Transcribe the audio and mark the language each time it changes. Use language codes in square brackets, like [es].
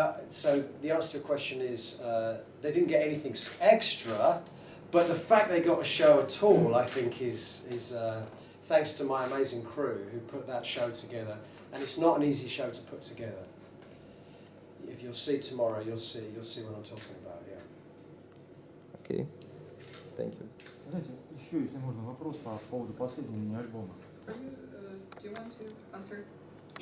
[en] So the answer to your question is they didn't get anything extra, but the fact they got a show at all, I think, is thanks to my amazing crew who put that show together. And it's not an easy show to put together. If you'll see tomorrow, you'll see what I'm talking about. Yeah. okay. Thank you. [ru] Знаете, еще, если можно, вопрос по поводу последнего мини-альбома. [en] Do you want to answer that